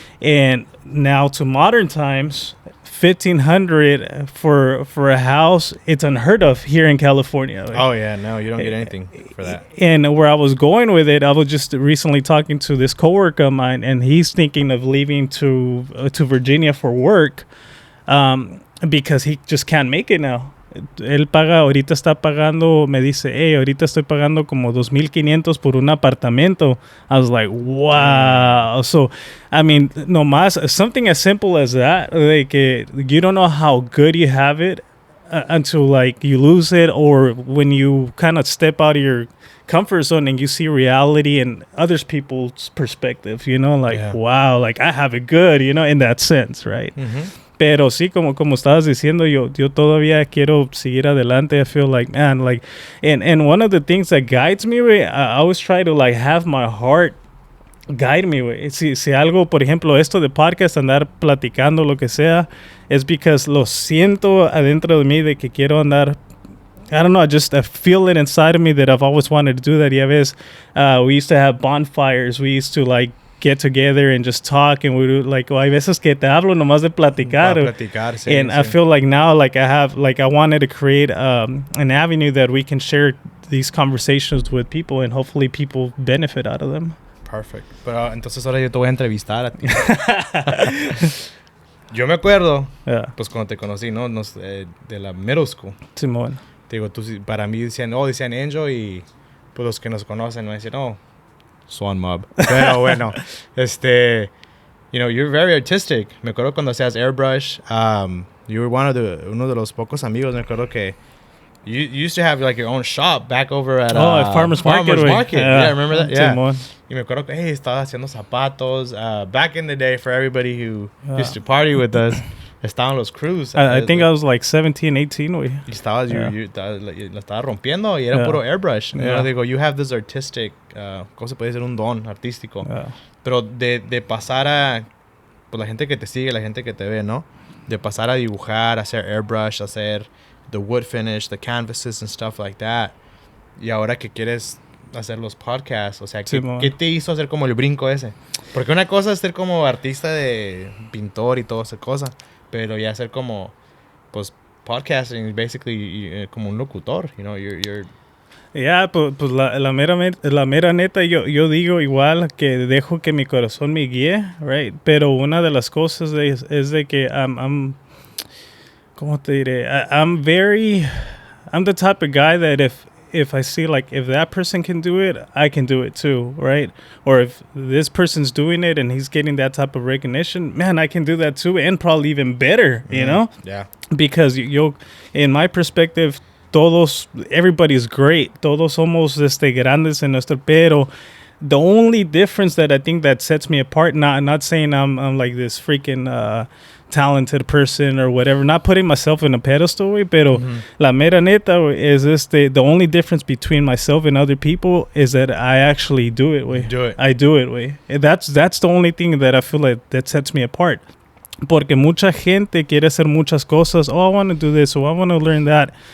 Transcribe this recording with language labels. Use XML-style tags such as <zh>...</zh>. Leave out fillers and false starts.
<en>And now to modern times, $1,500 for a house, it's unheard of here in California. Oh yeah, no, you don't get anything for that. And where I was going with it, I was just recently talking to this coworker of mine, and he's thinking of leaving to Virginia for work, because he just can't make it now.</en> <es>Él ahorita está pagando, me dice, hey, ahorita estoy pagando como $2,500 por un apartamento.</es> <en>I was like, wow. So, I mean, nomás, something as simple as that, like, you don't know how good you have it until, like, you lose it, or when you kind of step out of your comfort zone and you see reality and other people's perspective, you know, like, wow, like, I have it good, you know, in that sense, right?</en> <es>Pero sí, como estabas diciendo, yo todavía quiero seguir adelante.</es> <en>I feel like, man, like, and one of the things that guides me, I always try to, like, have my heart guide me,</en> <es>si algo, por ejemplo, esto de podcast, andar platicando, lo que sea, es</es> <en>because</en> <es>lo siento adentro de mí de que quiero andar,</es> <en>I don't know, I feel it inside of me that I've always wanted to do that.</en> <es>Ya ves,</es> <en>we used to have bonfires. We used to, like, get together and just talk, and we do, like,</en> <es>hay veces que te hablo nomás de platicar. Sí,</es> <en>and sí. I feel like now, like, I wanted to create an avenue that we can share these conversations with people, and hopefully people benefit out of them. Perfect.</en> <es>Pero entonces ahora yo te voy a entrevistar a ti. Yo me acuerdo, pues cuando te conocí, ¿no? De la middle school. Simón. Te digo, para mí decían Angel, y pues los que nos conocen me decían, Swan Mob. Pero bueno,</es> <en>you know, you're very artistic.</en> <es>Me acuerdo cuando hacías airbrush.</es> <en>You were</en> <es>uno de los pocos amigos. Me acuerdo que</es> <en>you used to have, like, your own shop back over at at Farmers Market. Yeah, remember that? Yeah.</en> <es>Simón. Y me acuerdo que, hey, estaba haciendo zapatos.</es> <en>Back in the day, for everybody who used to party with us,</en> <es>estaban los crews.</es> <en>I think I was like 17, 18, güey.</en> <es>Y estabas, la estaba rompiendo, y era puro airbrush. Yo digo,</es> <en>you have this artistic,</en> <es>¿cómo se puede decir? Un don artístico. Pero de pasar a, pues, la gente que te sigue, la gente que te ve, ¿no? De pasar a dibujar, hacer airbrush, hacer</es> <en>the wood finish, the canvases and stuff like that.</en> <es>Y ahora que quieres hacer los podcasts, o sea, ¿qué te hizo hacer como el brinco ese? Porque una cosa es ser como artista de pintor y toda esa cosa, pero ya ser como, pues, podcasting, basically, como un locutor,</es> <en>you know, you're</en> <es>Yeah, pues la mera neta, yo digo igual que dejo que mi corazón me guíe, right? Pero una de las cosas es de que ¿cómo te diré?</es> <en>I'm the type of guy that if I see, like, if that person can do it, I can do it too, right? Or if this person's doing it and he's getting that type of recognition, man, I can do that too, and probably even better, you know? Yeah. Because in my perspective, everybody's great.</en> <es>Todos somos grandes en nuestro, pero</es> <en>the only difference that I think that sets me apart, not saying I'm like this freaking talented person or whatever, not putting myself in a pedestal,</en> <es>pero la mera neta</es> <en>is the only difference between myself and other people is that I actually do it, I do it. That's the only thing that I feel like that sets me apart.</en> <es>Porque mucha gente quiere hacer muchas cosas.</es> <en>I want to do this, I want to learn that.</en>